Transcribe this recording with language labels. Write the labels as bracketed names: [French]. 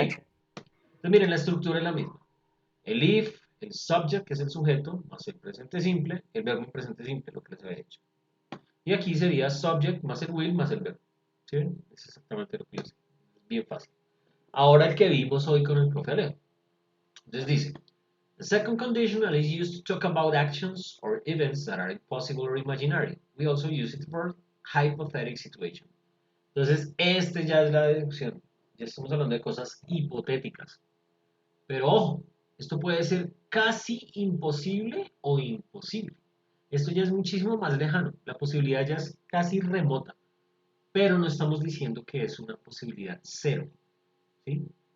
[Spanish] Entonces, miren, la estructura es la misma. El if, el subject, que es el sujeto, más el presente simple, el verbo en presente simple, lo que les había dicho. Y aquí sería subject más el will más el verbo. ¿Sí ven? Es exactamente lo que yo sé. Bien fácil. Ahora el que vimos hoy con el profe Alejo. Entonces dice, [English] the second conditional is used to talk about actions or events that are impossible or imaginary. We also use it for hypothetical situations. [Spanish] Entonces, este ya es la deducción. Ya estamos hablando de cosas hipotéticas. Pero ojo, esto puede ser casi imposible o imposible. Esto ya es muchísimo más lejano. La posibilidad ya es casi remota. Pero no estamos diciendo que es una posibilidad cero. ¿Sí?